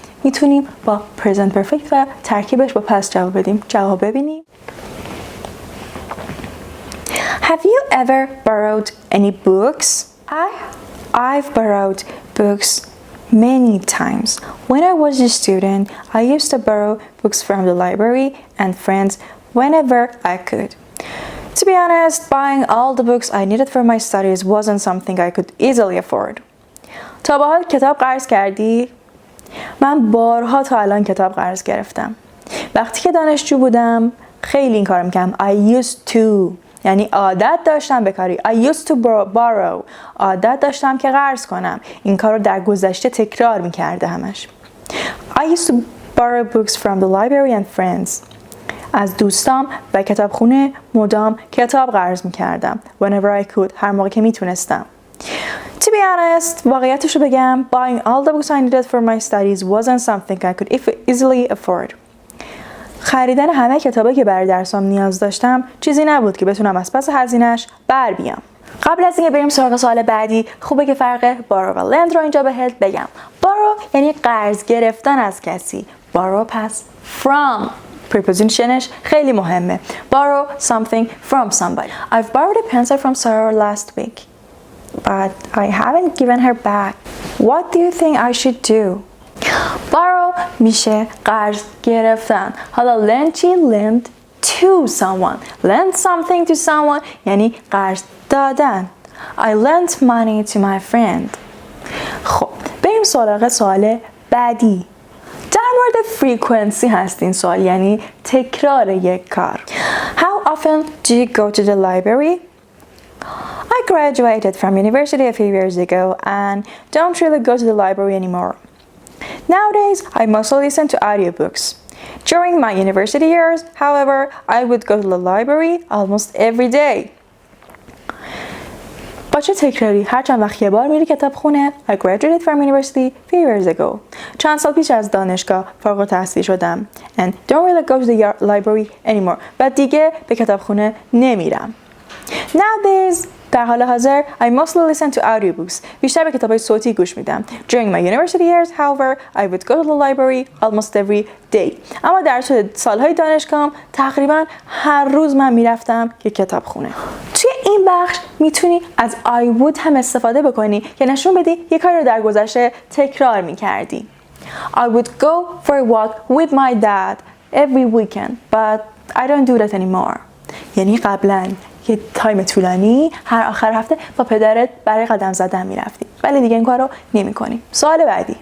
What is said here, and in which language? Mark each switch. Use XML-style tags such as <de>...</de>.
<fa>میتونیم با present perfect و ترکیبش با past جواب بدیم. جواب ببینیم.</fa> <en>Have you ever borrowed any books? I've borrowed books many times. When I was a student, I used to borrow books from the library and friends whenever I could. To be honest, buying all the books I needed for my studies wasn't something I could easily afford.</en> <fa>تا به حال کتاب قرض کردی؟ من بارها تا الان کتاب قرض گرفتم. وقتی که دانشجو بودم خیلی این کارو میکردم.</fa> <en>I used to</en> <fa>یعنی عادت داشتم به کاری.</fa> <en>I used to borrow</en> <fa>عادت داشتم که قرض کنم. این کار رو در گذشته تکرار میکرده همش.</fa> <en>I used to borrow books from the library and friends.</en> <fa>از دوستام و کتابخونه مدام کتاب قرض میکردم.</fa> <en>Whenever I could.</en> <fa>هر موقع که میتونستم.</fa> <en>To be honest,</en> <fa>واقعیتش رو بگم,</fa> <en>buying all the books I needed for my studies wasn't something I could easily afford.</en> <fa>خریدن همه کتابایی که برای درسام نیاز داشتم چیزی نبود که بتونم از پس هزینه‌اش بر بیام. قبل از اینکه بریم سراغ سوال بعدی، خوبه که فرق borrow و lend رو اینجا بهت بگم. borrow یعنی قرض گرفتن از کسی. borrow پس from. prepositionش خیلی مهمه.</fa> <en>borrow something from somebody. I've borrowed a pencil from Sarah last week, but I haven't given her back. What do you think I should do?</en> <fa>borrow میشه قرض گرفتن. حالا lend چی؟</fa> <en>lend to someone. lend something to someone</en> <fa>یعنی قرض دادن.</fa> <en>I lent money to my friend.</en> <fa>خب بریم سراغ سوال بعدی. در مورد frequency هست این سوال، یعنی تکرار یک کار.</fa> <en>How often do you go to the library? I graduated from university a few years ago and don't really go to the library anymore. Nowadays, I mostly listen to audiobooks. During my university years, however, I would go to the library almost every day.</en> <fa>با چه تکراری؟ هر چند وقت یه بار میری کتابخونه.</fa> <en>I graduated from university a few years ago.</en> <fa>چند سال پیش از دانشگاه فارغ التحصیل شدم.</fa> <en>And don't really go to the library anymore.</en> <fa>و دیگه به کتابخونه نمیرم.</fa> <en>Nowadays,</en> <fa>در حال حاضر,</fa> <en>I mostly listen to audiobooks.</en> <fa>بیشتر به کتاب‌های صوتی گوش میدم.</fa> <en>During my university years, however, I would go to the library almost every day.</en> <fa>اما در سالهای دانشگاهم تقریبا هر روز من میرفتم که کتابخونه. توی این بخش میتونی از I would هم استفاده بکنی که نشون بدی یه کاری رو در گذشته تکرار میکردی.</fa> <en>I would go for a walk with my dad every weekend, but I don't do that anymore.</en> <fa>یعنی قبلا یه تایم طولانی هر آخر هفته با پدرت برای قدم زدن میرفتی، ولی دیگه این کارو نمی‌کنی. سوال بعدی.</fa>